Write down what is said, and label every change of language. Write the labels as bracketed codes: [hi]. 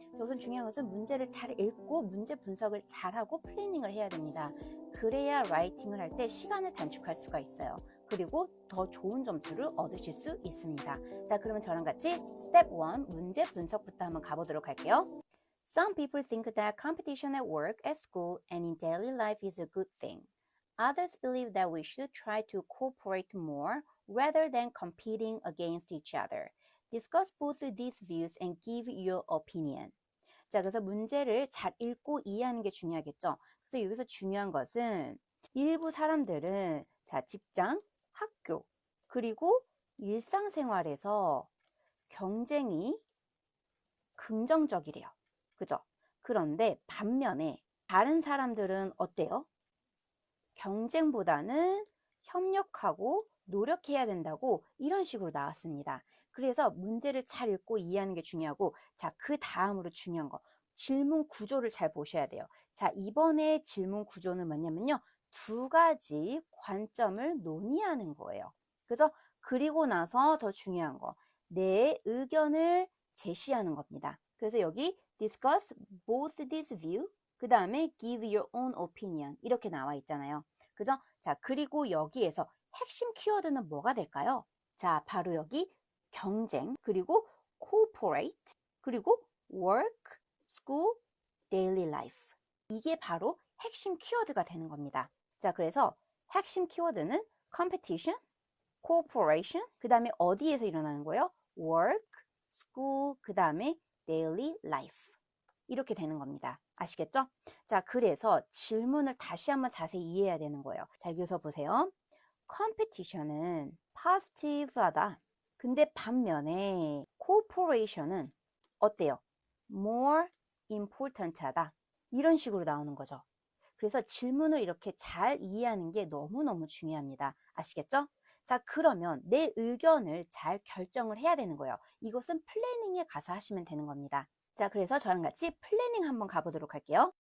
[ko] 자, 우선 중요한 것은 문제를 잘 읽고 문제 분석을 잘하고 플래닝을 해야 됩니다. 그래야 라이팅을 할 때 시간을 단축할 수가 있어요. 그리고 더 좋은 점수를 얻으실 수 있습니다. 자, 그러면 저랑 같이 스텝 1 문제 분석부터 한번 가보도록 할게요. [en] Some people think that competition at work, at school, and in daily life is a good thing. Others believe that we should try to cooperate more rather than competing against each other. Discuss both these views and give your opinion. [ko] 자, 그래서 문제를 잘 읽고 이해하는 게 중요하겠죠. 그래서 여기서 중요한 것은 일부 사람들은 자, 직장, 학교, 그리고 일상생활에서 경쟁이 긍정적이래요. 그죠? 그런데 반면에 다른 사람들은 어때요? 경쟁보다는 협력하고 노력해야 된다고 이런 식으로 나왔습니다. 그래서 문제를 잘 읽고 이해하는 게 중요하고, 자, 그 다음으로 중요한 거, 질문 구조를 잘 보셔야 돼요. 자, 이번에 질문 구조는 뭐냐면요, 두 가지 관점을 논의하는 거예요. 그죠? 그리고 나서 더 중요한 거, 내 의견을 제시하는 겁니다. 그래서 여기 [en] discuss both this view, [ko] 그 다음에 [en] give your own opinion [ko] 이렇게 나와 있잖아요. 그죠? 자, 그리고 여기에서 핵심 키워드는 뭐가 될까요? 자, 바로 여기 경쟁, 그리고 cooperate, 그리고 work, school, daily life. 이게 바로 핵심 키워드가 되는 겁니다. 자, 그래서 핵심 키워드는 competition, cooperation, 그 다음에 어디에서 일어나는 거예요? [en] work, school, [ko] 그 다음에 [en] daily life. [ko] 이렇게 되는 겁니다. 아시겠죠? 자, 그래서 질문을 다시 한번 자세히 이해해야 되는 거예요. 자, 여기서 보세요. 컴피티션은 positive하다. 근데 반면에 cooperation은 어때요? [en] more important하다. [ko] 이런 식으로 나오는 거죠. 그래서 질문을 이렇게 잘 이해하는 게 너무너무 중요합니다. 아시겠죠? 자, 그러면 내 의견을 잘 결정을 해야 되는 거예요. 이것은 플래닝에 가서 하시면 되는 겁니다. 자, 그래서 저랑 같이 플래닝 한번 가보도록 할게요.